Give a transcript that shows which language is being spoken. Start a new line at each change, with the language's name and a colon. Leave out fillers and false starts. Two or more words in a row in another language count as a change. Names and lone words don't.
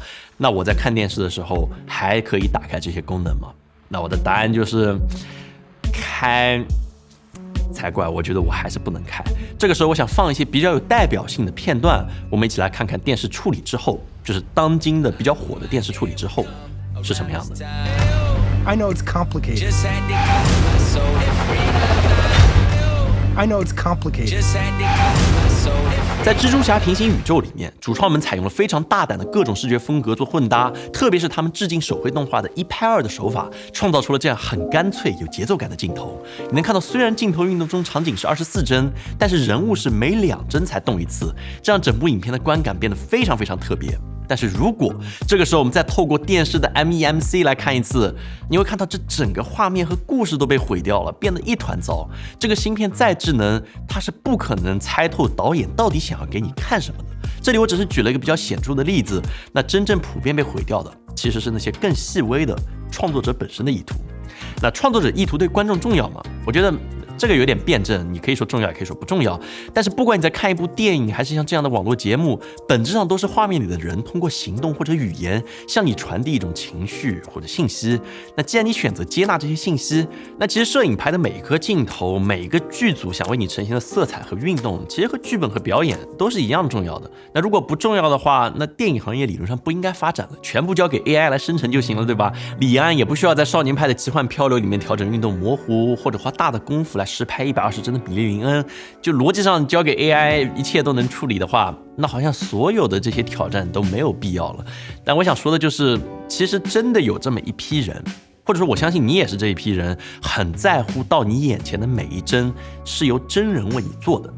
Chinese: 那我在看電視的時候還可以打開這些功能嗎？那我的答案就是開才怪，我覺得我還是不能開。這個時候我想放一些比較有代表性的片段，我們一起來看看電視處理之後，就是当今的比較火的電視處理之後是什麼樣的。
English: I know it's complicated. I know it's complicated.
Chinese: 在蜘蛛俠平行宇宙裡面，主創们採用了非常大膽的各種視覺風格做混搭，特別是他們致敬手繪動畫的一拍二的手法，創造出了這樣很乾脆有節奏感的鏡頭。你能看到，雖然鏡頭運動中場景是24幀，但是人物是每2幀才動一次，這樣整部影片的觀感變得非常非常特別。但是如果這個時候我們再透過電視的 MEMC 來看一次，你會看到這整個畫面和故事都被毀掉了，變得一團糟。這個芯片再智能，它是不可能猜透導演到底想要給你看什麼的。這裡我只是舉了一個比較顯著的例子，那真正普遍被毀掉的其實是那些更細微的創作者本身的意圖。那創作者意圖對觀眾重要嗎？我覺得這個有點辯證，你可以說重要，也可以說不重要。但是不管你在看一部電影，還是像這樣的網絡節目，本質上都是畫面裡的人通過行動或者語言向你傳遞一種情緒或者信息。那既然你選擇接納這些信息，那其實攝影拍的每一顆鏡頭，每一個劇組想為你呈現的色彩和運動，其實和劇本和表演都是一樣重要的。那如果不重要的話，那電影行業理論上不應該發展了，全部交給 AI 來生成就行了，對吧？李安也不需要在少年派的奇幻漂流裡面調整運動模糊，或者花大的功夫來實拍120幀的比利林恩，就邏輯上交給 AI 一切都能處理的話，那好像所有的這些挑戰都沒有必要了。但我想說的就是，其實真的有這麼一批人，或者說我相信你也是這一批人，很在乎到你眼前的每一幀是由真人為你做的。